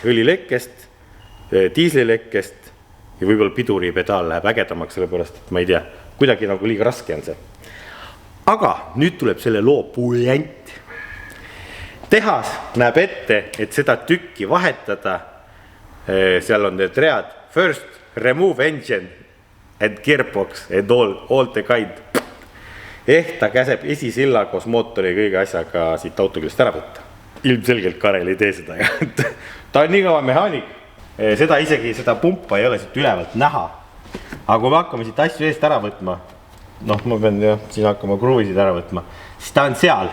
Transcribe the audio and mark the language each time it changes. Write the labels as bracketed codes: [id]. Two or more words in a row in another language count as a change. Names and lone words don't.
[et] Õlilekkest, diislilekkest ja võib-olla piduripedaal läheb ägedamaks, sellepärast, et ma ei tea, kuidagi nagu liiga raske on see. Aga nüüd tuleb selle loo puljant. Tehas näeb ette, et seda tükki vahetada, seal on need read, [en] first remove engine and gearbox and all the kind. [et] Ehk ta käseb esisilla koos mootori kõige asjaga siit autokülest ära võtta. Ilmselgelt Karel ei tee seda. Ta on nii kaua mehaanik, seda isegi seda pumpa ei ole siit ülevalt näha. aga kui me hakkame siit asju eest ära võtma, noh, ma pean jah, siin hakkama kruvisid ära võtma, siis ta on seal.